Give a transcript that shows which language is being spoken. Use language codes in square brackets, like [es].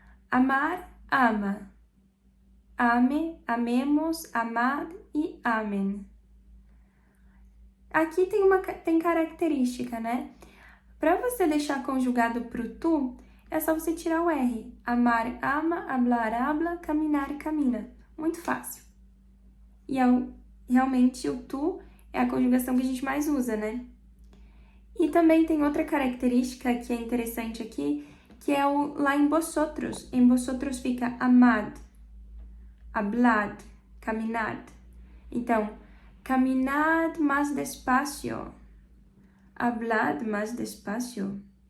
[es] Amar, ama. Ame, amemos, amad e amen. [pt] Aqui tem característica, né? Para você deixar conjugado pro tu, é só você tirar o R. [es] Amar, ama, hablar, habla, caminar, camina. [pt] Muito fácil. E realmente o tu é a conjugação que a gente mais usa, né? E também tem outra característica que é interessante aqui, que é o lá em vosotros. Em vosotros fica amad, hablad, caminad. [es] Então, caminad más despacio, hablad más despacio.